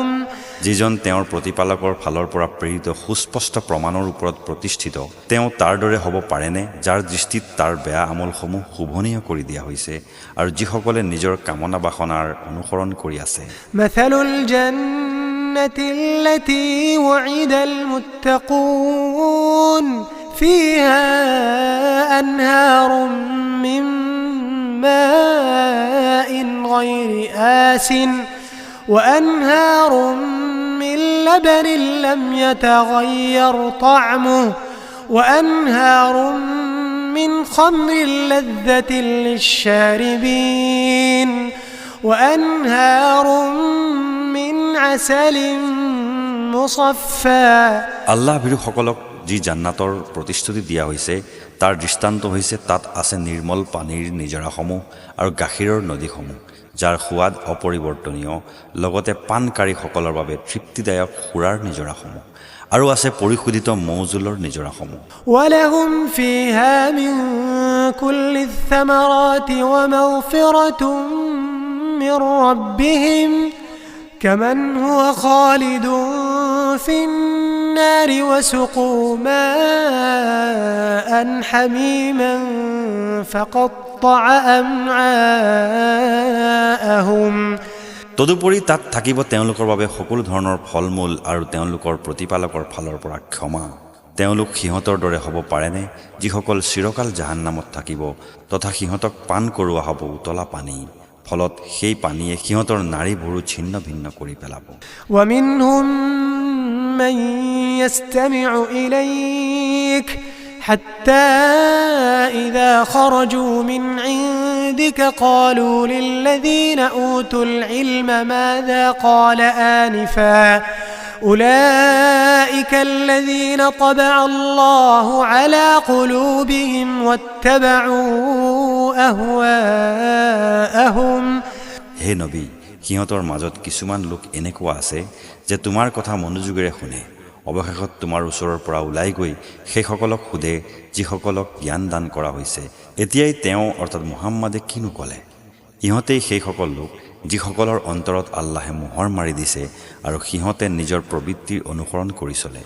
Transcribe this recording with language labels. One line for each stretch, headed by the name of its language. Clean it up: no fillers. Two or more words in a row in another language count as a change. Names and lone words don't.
Assamese: যিজন তেওঁৰ প্ৰতিপালকৰ ফালৰ পৰা প্ৰেৰিত সুস্পষ্ট প্ৰমাণৰ ওপৰত প্ৰতিষ্ঠিত তেওঁ তাৰ দৰে হ'ব পাৰেনে যাৰ দৃষ্টিত তাৰ বেয়া আমলসমূহ শুভনীয় কৰি দিয়া হৈছে আৰু যিসকলে নিজৰ কামনা বাসনাৰ অনুসৰণ কৰি আছে
Arabic: مثل الجنة التي وعد المتقون فيها أنهار من ماء غير آسن وأنهار من لبن لم يتغير طعمه وأنهار من خمر لذة للشاربين وأنهار من عسل مصفى
Assamese: আল্লাহ ভীৰুসকলক যি জান্নাতৰ প্ৰতিশ্ৰুতি দিয়া হৈছে তাৰ দৃষ্টান্ত হৈছে তাত আছে নিৰ্মল পানীৰ নিজৰাসমূহ আৰু গাখীৰৰ নদীসমূহ যাৰ সোৱাদ অপৰিৱৰ্তনীয় লগতে পানকাৰীসকলৰ বাবে তৃপ্তিদায়ক সুৰাৰ নিজৰাসমূহ আৰু আছে পৰিশোধিত মৌজুলৰ নিজৰাসমূহ
Arabic: ولهم فيها من كل الثمرات ومغفرة من ربهم كمن هو خالد في النار وسقوا ماء حميما فقطع أمعاءهم
Assamese: তদুপৰি তাত থাকিব তেওঁলোকৰ বাবে সকলো ধৰণৰ ফলমূল আৰু তেওঁলোকৰ প্ৰতিপালকৰ ফালৰ পৰা ক্ষমা তেওঁলোক সিহঁতৰ দৰে হ'ব পাৰেনে যিসকল চিৰকাল জাহান্নামত থাকিব তথা সিহঁতক পান কৰোৱা হ'ব উতলা পানী ফলত সেই পানীয়ে সিহঁতৰ নাৰী ভৰু ছিন্ন ভিন্ন কৰি পেলাব
Arabic: ومنهم من يستمع إليك حتى إذا خرجوا من عندك قالوا للذين أوتوا العلم ماذا قال آنفا أولئك الذين طبع الله على قلوبهم واتبعوا أهواءهم
Assamese: হে নবী সিহঁতৰ মাজত কিছুমান লোক এনেকুৱা আছে যে তোমাৰ কথা মনোযোগেৰে শুনে অৱশেষত তোমাৰ ওচৰৰ পৰা ওলাই গৈ সেইসকলক সোধে যিসকলক জ্ঞান দান কৰা হৈছে এতিয়াই তেওঁ অৰ্থাৎ মুহাম্মাদে কিনো ক'লে ইহঁতেই সেইসকল লোক যিসকলৰ অন্তৰত আল্লাহে মোহৰ মাৰি দিছে আৰু সিহঁতে নিজৰ প্ৰবৃত্তিৰ অনুসৰণ কৰি চলে